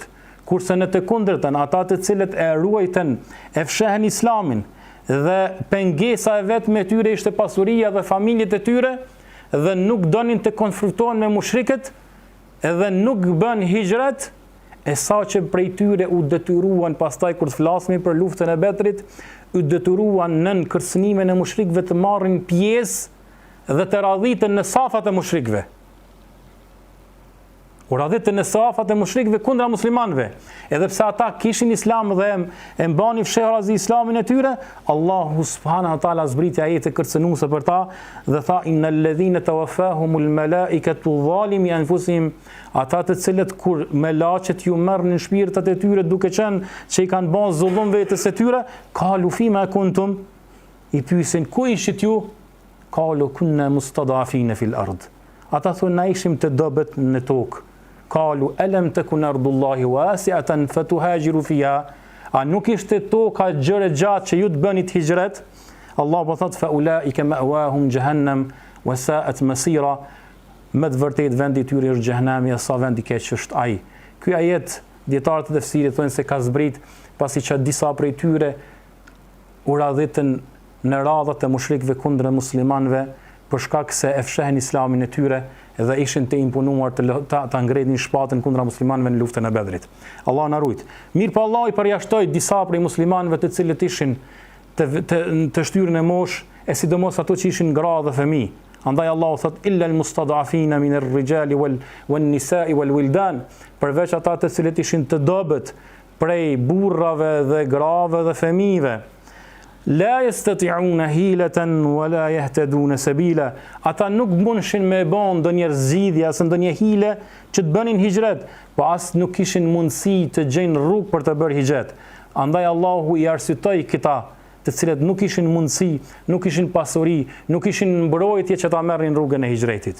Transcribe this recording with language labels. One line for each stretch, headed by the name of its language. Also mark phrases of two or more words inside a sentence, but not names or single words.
Albanian: Kurse në të kundërtën, ata të cilët e ruajtën, e fshehen islamin dhe pengesa e vetme e tyre ishte pasuria dhe familjet e tyre dhe nuk donin të konfrontohen me mushrikët edhe nuk bën hijret, e sa që prej tyre u detyruan pastaj kur të flasmi për luftën e Bedrit, u detyruan nën kërcënimin e mushrikëve të marrin pjesë dhe të radhiten në safat e mushrikëve. U radhitën në safat e mushrikëve kundra muslimanëve. Edhe pse ata kishin islam dhe e mbanin fshehrazi islamin e tyre, Allahu
Arabic: سبحانه وتعالى
Albanian: zbriti ajete kërcënuese për ta dhe tha
Arabic: إن الذين توفاهم الملائكة ظالمي أنفسهم,
Albanian: ata të cilët kur melaqet ju merrnin shpirtat e tyre duke qenë që i kanë bën zullum vetes së tyre,
Arabic: قالوا فيم كنتم,
Albanian: i pyesin ku ishit ju,
Arabic: قالوا كنا مستضعفين في الأرض.
Albanian: Ata thonë na ishim të dobët në tokë.
Arabic: قالوا ألم تكن أرض الله واسعة فتهاجروا فيها,
Albanian: a nuk ishte toka gjëre gjatë që ju të bënit hijret?
Arabic: Allah
Albanian: po thot
Arabic: فأولئك مأواهم جهنم وساءت مصيرا,
Albanian: më të vërtet vendi i tyre është xhehenami, sa vendi i keq është ai. Ky ajet dietarët e tefsirit thonë se ka zbrit pasi që disa prej tyre u radhitën në radhat e mushrikëve kundër muslimanëve për shkak se e fshehen islamin e tyre dhe ishin të imponuar ta ngredhin shpatën kundra muslimanëve në luftën e Bedrit. Allah na rujt. Mirë po Allah i përjashtoi disa prej muslimanëve të cilët ishin të shtyrën e mosh, e sidomos ato që ishin gra dhe fëmijë. Andaj Allahu thot
Arabic: إلا المستضعفين من الرجال والنساء والولدان,
Albanian: përveç ata të cilët ishin të dobët prej burrave dhe grave dhe fëmijëve.
Arabic: لا يستطيعون حيلة ولا يهتدون سبيلا,
Albanian: ata nuk mundshin me bën ndonjë zgjidhje as ndonjë hile që të bënin hijret, po as nuk kishin mundësi të gjejnë rrugë për të bërë hijret. Andaj Allahu i arsyetoi këta, të cilët nuk kishin mundësi, nuk kishin pasuri, nuk kishin mbrojtje që ta merrin rrugën e hijretit.